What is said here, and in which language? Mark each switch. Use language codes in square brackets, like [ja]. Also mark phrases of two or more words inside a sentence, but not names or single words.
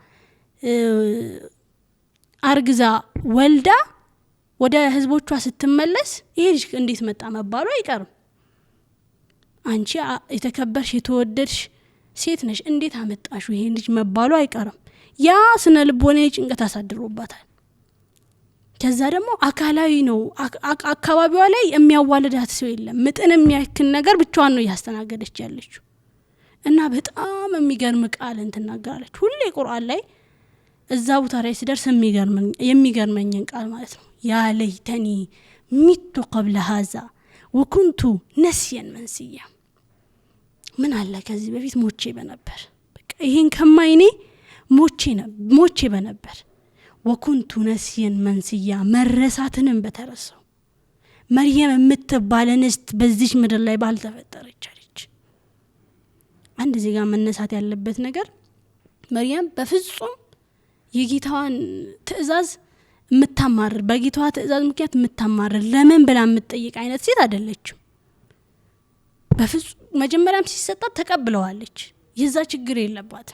[am] አርግዛ ወልዳ ወደ ህዝቦቿ ስትመለስ ይሄ ልጅ እንዴት መጣ መባሉ አይቀርም አንቺ የተከበርሽ የተወደድሽ ሴት ነሽ እንዴት አመጣሹ ይሄ ልጅ መባሉ አይቀርም ያ ስነ ልቦናዬ ጭንቀት አሳድሮባታል ከዛ ደግሞ አካላዊ ነው አካባቢዋ ላይ የሚያዋልዳት ሰው የለም ምጥን የሚያክል ነገር ብቻዋን ነው ያስተናገደች ያለችው እና በጣም የሚገርም ቃል እንትናገራለች ሁሌ ቁርአን ላይ እዛው ቦታ ላይ ሲደርስ የሚገርመኝን ቃል ማለት ነው [ar] يا ليتني مت قبل هذا وكنت نسيا منسيا [am] ምን አለ ከዚህ በፊት ሞቼ በነበር በቃ ይሄን ከማይኔ ሞቼ በነበር [ar] وكنت نسيا منسيا [am] መረሳትንም በተረሳው መርየም የምትባል እንስት በዚች ምድር ላይ ባልተፈጠረች አለች አንድ ዜጋ መነሳት ያለበት ነገር መርየም በፍጹም የጌታዋን ትእዛዝ የምታማር በጌታዋ ትእዛዝ ምክንያት የምታማር ለምን ብላ የምትጠይቅ አይነት ሴት አይደለችም በፍጹም መጀመሪያም ሲሰጣት ተቀብለዋለች የዛ ችግር የለባትም